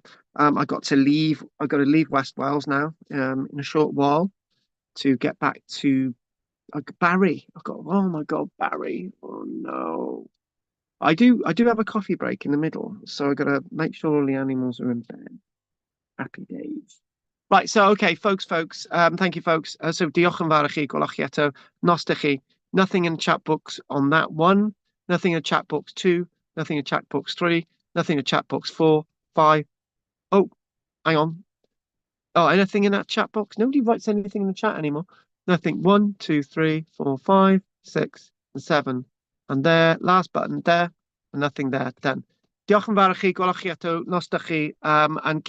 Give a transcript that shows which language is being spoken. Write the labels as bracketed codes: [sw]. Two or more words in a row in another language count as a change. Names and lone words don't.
[en] I've got to leave West Wales now in a short while to get back to Barry. Oh my God, Barry. Oh no. I do have a coffee break in the middle, so I've got to make sure all the animals are in bed. Happy days. Right, so okay, folks, thank you, folks. [cy] So diolch yn fawr I chi, gwelwch chi eto, nos da chi. [en] Nothing in chat books on that one, nothing in chat box 2, nothing in chat box 3, nothing in chat box 4, 5. Oh, hang on. Oh, anything in that chat box? Nobody writes anything in the chat anymore. Nothing. 1, 2, 3, 4, 5, 6, and 7. And there, last button there, and nothing there. Done. [cy] Diolch yn fawr I chi, gwelwch chi eto, nos da chi, [en] and